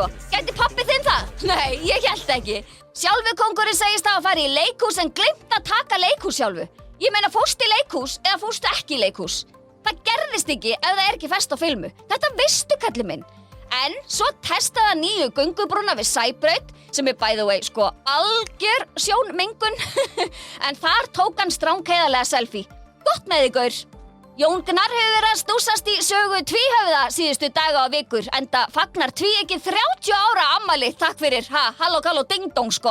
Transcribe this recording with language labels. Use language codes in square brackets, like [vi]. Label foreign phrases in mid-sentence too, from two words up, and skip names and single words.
[is] Gæti pabbi þinn það? Nei, ég hélt ekki. Sjálfu kóngurinn segist að fara í leikhús en gleymt að taka leikhús sjálfu. Ég meina, fórstu í leikhús eða fórstu ekki í leikhús? Það gerðist ekki ef það ekki fest á filmu. Þetta veistu, kalli minn. En svo testaði hann nýju göngubrúna við Sæbraut, sem [en] by the way, [is] sko, algjör sjónmengun. En þar tók hann stránkeiðarlega selfie. Gott með þig, gaur. Jón Gnarr hefur verið að stúsast í sögu tvíhöfða síðustu daga og vikur, enda fagnar tvíeykið 30 ára afmæli, takk fyrir, halló, ding dong sko.